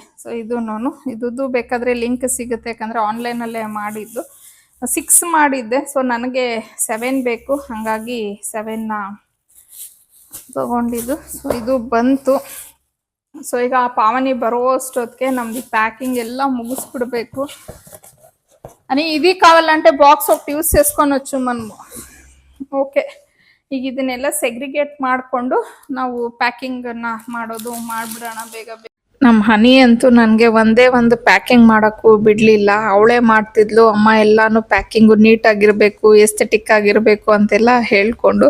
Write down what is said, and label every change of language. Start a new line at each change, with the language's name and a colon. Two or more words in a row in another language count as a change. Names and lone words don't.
Kannada: ಸೊ ಇದ್ದು ಬೇಕಾದರೆ ಲಿಂಕ್ ಸಿಗುತ್ತೆ, ಯಾಕಂದರೆ ಆನ್ಲೈನಲ್ಲೇ ಮಾಡಿದ್ದು. 6 ಮಾಡಿದ್ದೆ. ಸೊ ನನಗೆ 7 ಬೇಕು, ಹಾಗಾಗಿ 7ನ ತೊಗೊಂಡಿದ್ದು. ಸೊ ಇದು ಬಂತು. ಸೊ ಈಗ ಆ ಪಾವನಿ ಬರೋ ಅಷ್ಟೊತ್ತಿಗೆ ನಮ್ದು ప్యాకింగ్ ಎಲ್ಲ ముగిసిಬಿಡಬೇಕು.
Telugu: అని ఇది కావాలంటే బాక్స్ ఒకటి యూస్ చేసుకొనొచ్చు మనము.
Kannada: ಓಕೆ, ಈಗ ಇದನ್ನೆಲ್ಲ ಸೆಗ್ರಿಗೇಟ್ ಮಾಡಿಕೊಂಡು ನಾವು ಪ್ಯಾಕಿಂಗನ್ನು ಮಾಡಿಬಿಡೋಣ ಬೇಗ ಬೇಗ. ನಮ್ಮ ಹನಿ ಅಂತೂ ನನಗೆ ಒಂದೇ ಒಂದು ಪ್ಯಾಕಿಂಗ್ ಮಾಡೋಕ್ಕೂ ಬಿಡಲಿಲ್ಲ. ಅವಳೇ ಮಾಡ್ತಿದ್ಲು, ಅಮ್ಮ ಎಲ್ಲಾನು ಪ್ಯಾಕಿಂಗು ನೀಟಾಗಿರಬೇಕು, ಎಸ್ಥೆಟಿಕ್ ಆಗಿರಬೇಕು ಅಂತೆಲ್ಲ ಹೇಳ್ಕೊಂಡು.